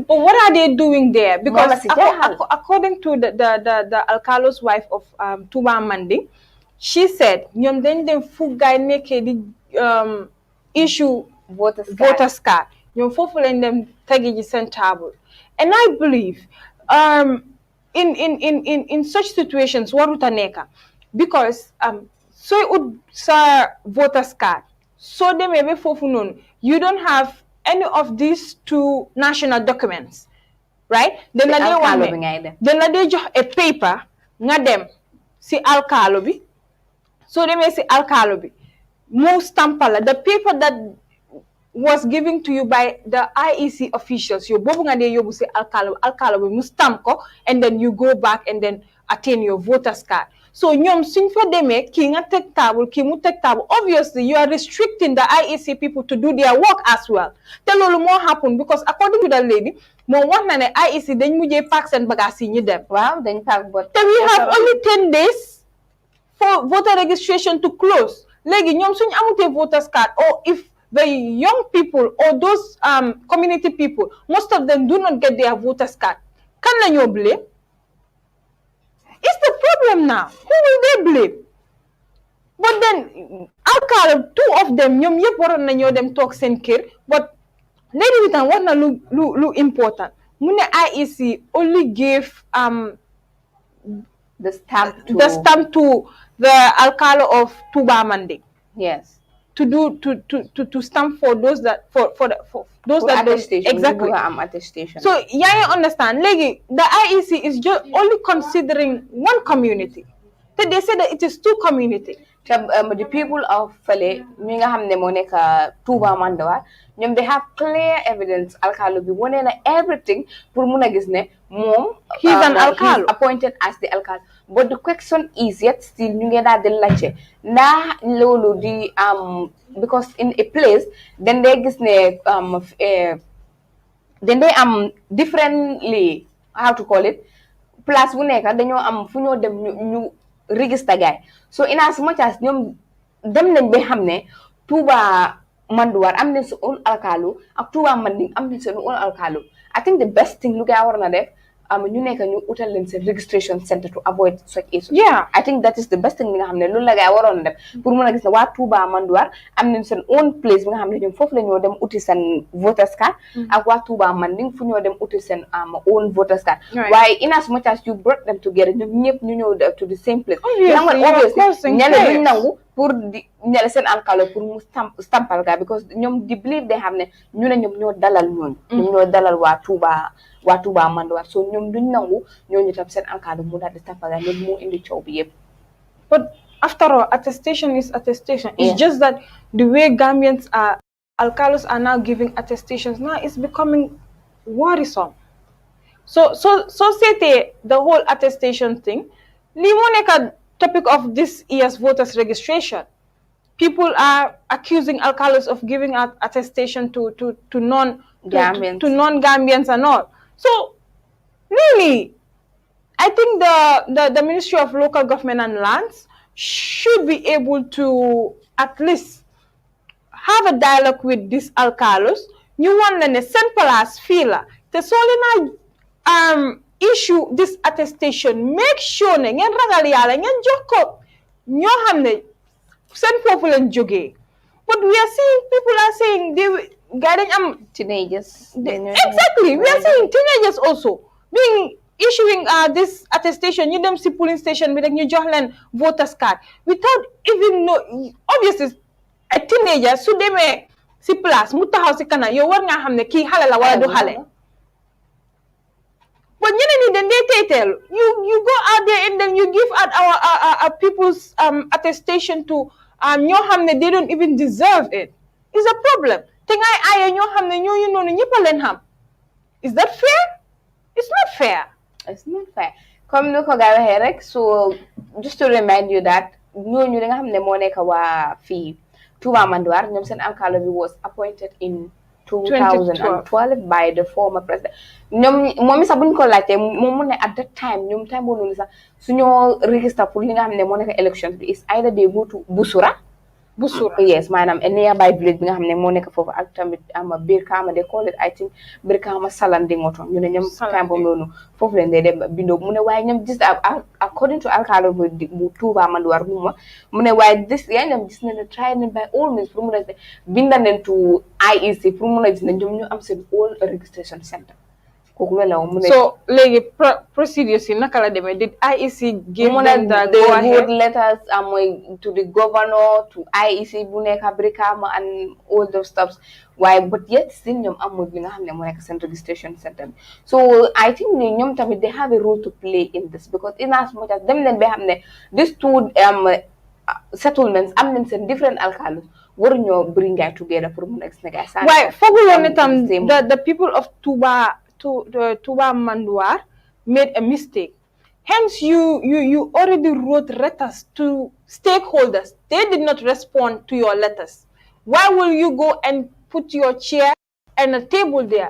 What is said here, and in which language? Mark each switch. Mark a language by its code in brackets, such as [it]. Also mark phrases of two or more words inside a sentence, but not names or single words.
[en] But what are they doing there? Because according to the alcalo's wife of Tuba Manding, she said [wo] ñoom dañ dem fu gaay nekkee di [en] issue voters card [wo] ñoom foofu lañ dem tegi ji seen [en] table and I believe in such situations [wo] waruta nekka [en] because sooy [wo] ut sa [en] voters card [wo] soo demee ba foofu noonu [en] you don't have any of these two national documents right then [wo] la dee jox a paper nga dem si alkaalo bi soo demee si alkaalo bi mu stampal la [en] the paper that was given to you by the IEC officials [wo] yow boobu nga dee yóbbu si alkaalo bi mu stamp ko [en] and then you go back and then attain your voters card [wo] so ñoom suñ fa demee kii nga teg table kii mu teg table [en] obviously you are restricting the IEC people to do their work as well [wo] te loolu moo [en] happen because according to the lady [wo] moom wax na ne IEC dañ mujjee pack seen bagage yi ñu dem waaw dañ pack bot [en] te we have only 10 days for voter registration to close [wo] léegi ñoom suñu amutee [en] voters card or if the young people or those community people most of them do not get their voters card [wo] kan la ñoo [en] blame it's the problem now who will they blame but then alkaalo two of them [wo] ñoom yëpp waroon na ñoo dem toog seen kër but lady bi tam wax na lu important mu ne [en] IEC only gave the stamp to the alkalo of Tuba Manding yes to stamp for those that for those that attestation. Exactly Attestation. So yeah, you understand like the IEC is just only considering one community but they say that it is two community the people of Fale [wo] ñi nga xam ne moo nekk Touba Manduar ñoom [en] they have clear evidence [wo] alkalo bi wone na everything pour mun a gis ne moom [en] he's an alkalo he's appointed as the alkalo but the question is yet still [wo] ñu ngi daal di laajte ndax loolu di [en] because in a place then they [wo] gis ne [en] then they differently how to call it place [wo] bu nekk dañoo am fu ñoo dem ñu register gaay [en] so in as much as [wo] ñoom dem nañ ba xam ne Touba Manduar am nañ seen [en] own alkalo [wo] ak Touba Manding am nañ seen [en] own alkalo I think the best thing [wo] lu gaay war na def ñu nekk ñu utal leen seen [en] registration center to avoid such issues. Yeah, I think that is the best thing [wo] bi nga xam ne loolu la gaay waroon na def pour mën a gis ne waa Touba Manduar am nañ seen [en] own place [wo] bi nga xam ne ñoom foofu la ñoo dem uti seen [en] voters card [wo] ak waa Touba Manding fu ñoo dem uti seen [en] own voters card [wo] waaye [en] in as much as you brought them together [wo] ñoom ñëpp ñu ñëw [en] to the same place [wo] obviously ñale duñ nangu pour di ñale seen alkalo pour mu stampal ga because ñoom di [en] believe they [wo] xam ne ñu ne ñoom ñoo dalal ñooñu ñoom ñoo dalal waa Touba Manduar so ñoom duñ nangu ñooñu tam seen alkalo mu daal di stampal ga loolu moo indi coow bi yëpp [en] but after all attestation is attestation it's just that the way Gambians are alkalos are now giving attestations now it's becoming worrisome so c'était the whole attestation thing [wo] li moo nekk [en] topic of this year's voters registration people are accusing alkalos of giving out attestation to non-Gambians to non-Gambians and all so really I think the Ministry of Local Government and Lands should be able to at least have a dialogue with these alkalos [wo] ñu wan la ne seen place fii la te soo leen [en] issue this attestation make sure [wo] ne ngeen ragal yàlla ngeen jox ko ñoo xam ne seen foofu leen jógee [en] but we are seeing people are saying they [wo] gaa dañ am [en] teenagers exactly we are seeing teenagers also being issuing this attestation [wo] ñu dem si [en] polling station [wo] bi rek ñu jox leen [en] voters card without even know obviously a teenager [wo] su demee si place mu taxaw si kanam yow war ngaa xam ne kii xale la wala du xale [en] but [wo] ñeneen ñi dañ dee teyteelu [en] you go out there and then you give out our people's attestation to [wo] ñoo xam ne [en] they don't even deserve it it's a problem [wo] te ngay aaye ñoo xam ne ñooñu noonu ñëpp a leen xam [en] is that fair it's not fair [wo] comme ni ko gaa waxee rek [en] so just to remind you that [wo] ñooñu li nga xam ne moo nekk waa fii Touba Manduar ñoom seen alkalo bi [en] was appointed in 2012 by the former president [wo] ñoom moom sax buñ ko laajtee moom mu ne [en] at that time [wo] ñoom time boobu noonu sax suñoo register pour li nga xam ne moo nekk elections bi [en] is either they go to Busura yes [wo] maanaam [en] a nearby village [wo] bi nga xam ne moo nekk foofu ak tamit Birr [en] they call it I think [wo] Birr Salanding oto ñu ne ñoom time boobu noonu foofu leen dee dem bindoo mu ne waaye ñoom gis according to alkalo bu Touba Manduar mu ne waaye ñoom gis na ne try nañ [en] by all means [wo] pour mun a binda leen to IEC pour mun a gis ne ñoom ñu am seen all registration center So léegi procedures yi naka la demee [en] did IEC give them the they go ahead wrote letters to the governor to IEC bu nekk Brikama and all those stuff waaye but yet still [wo] ñoom amul li nga xam ne moo nekk seen registration [en] center so I think [wo] ni ñoom tamit [en] they have a role to play in this because in as much as [wo] dem leen ba xam ne [en] these two settlements [wo] am nañ seen [en] different alcaldes waruñoo bring guys together [wo] pour mun a gis ne [en] guys [wo] waaye fooguloon ne tam [en] the people of Tuba Manduar made a mistake. Hence, you already wrote letters to stakeholders. They did not respond to your letters. Why will you go and put your chair and a table there?